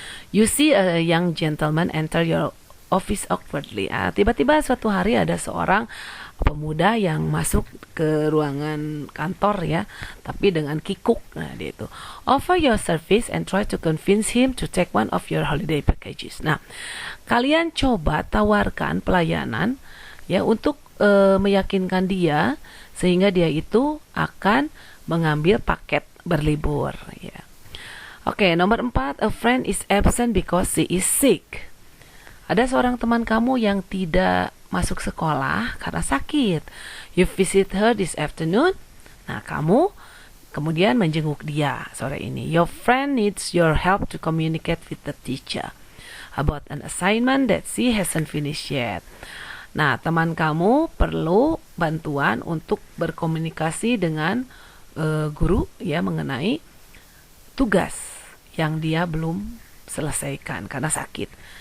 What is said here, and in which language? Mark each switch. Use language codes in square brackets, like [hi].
[en] You see a young gentleman enter your office awkwardly. [id] Tiba-tiba suatu hari ada seorang pemuda yang masuk ke ruangan kantor ya, tapi dengan kikuk. Nah, dia itu [en] offer your service and try to convince him to take one of your holiday packages. [id] Nah, kalian coba tawarkan pelayanan ya untuk meyakinkan dia sehingga dia itu akan mengambil paket berlibur ya. Oke, nomor 4, [en] a friend is absent because she is sick. [id] Ada seorang teman kamu yang tidak masuk sekolah karena sakit. [en] You visit her this afternoon. [id] Nah, kamu kemudian menjenguk dia sore ini. [en] Your friend needs your help to communicate with the teacher about an assignment that she hasn't finished yet. [id] Nah, teman kamu perlu bantuan untuk berkomunikasi dengan guru ya mengenai tugas yang dia belum selesaikan karena sakit.